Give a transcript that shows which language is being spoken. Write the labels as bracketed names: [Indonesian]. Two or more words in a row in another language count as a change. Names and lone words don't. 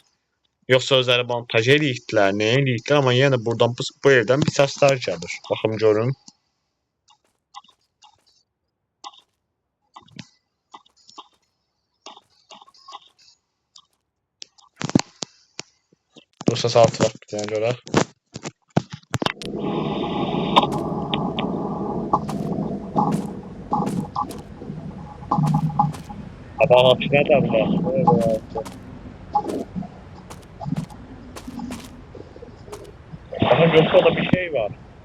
[Azerbaijani] Yoxsa özləri montaj eləyibdilər, nə eləyibdilər, amma yenə buradan bu evdən bir səslər gəlir. Baxım görüm. Bu səs altı var bir dənə görək. [Turkish] Bak nerede bu? Bakın yoksa da bir şey var.